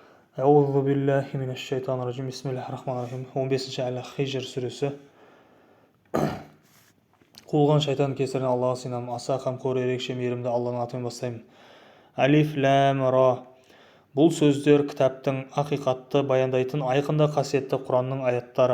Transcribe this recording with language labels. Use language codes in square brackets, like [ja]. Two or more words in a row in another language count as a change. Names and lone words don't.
[ar] أعوذ بالله من الشيطان الرجيم بسم الله الرحمن الرحيم. [kk] 15-ші Әл-Хижр сүресі. Қуылған шайтан кесірінен Аллаға сыйынамын. Аса қамқор, ерекше мейірімді Алланың атымен бастаймын. [ar] ألف لام را. [kk] Бұл сөздер кітаптың ақиқатты баяндайтын айқында қасиетті Құранның аяттары.